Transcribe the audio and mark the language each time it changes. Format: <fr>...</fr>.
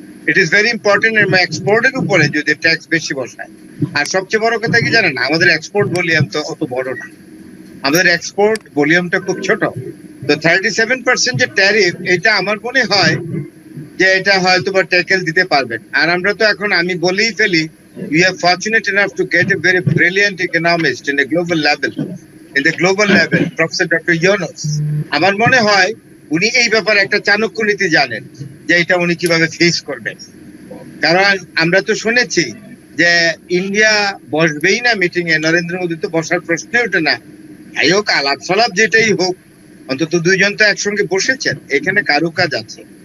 <en>it is very important</en> <bn>এক্সপোর্টের উপরে যদি ট্যাক্স বেশি বসায়। আর সবচেয়ে বড় কথা কি জানেন, আমাদের এক্সপোর্ট ভলিউম তো অত বড় না, আমাদের এক্সপোর্ট ভলিউমটা খুব ছোট। তো 37% যে ট্যারিফ, এটা আমার মনে হয় যে এটা হয়তো বা ট্যাকেল দিতে পারবেন। আর আমরা তো এখন, আমি বলেই ফেলি,</bn> <en>we are fortunate enough to get a very brilliant economist in a global level, Professor Dr. Yunus.</en> <bn>আমার মনে হয় উনি এই ব্যাপারে একটা চাণক্য নীতি জানেন যে এটা উনি কিভাবে ফেস করবেন। কারণ আমরা তো শুনেছি যে ইন্ডিয়া বসবেই না মিটিং এ, নরেন্দ্র মোদী তো বসার প্রশ্নই ওঠে না। যাই হোক, আলাপ সালাপ যেটাই হোক, অন্তত দুইজন তো একসঙ্গে বসেছেন, এখানে কারো কাজ আছে।</bn>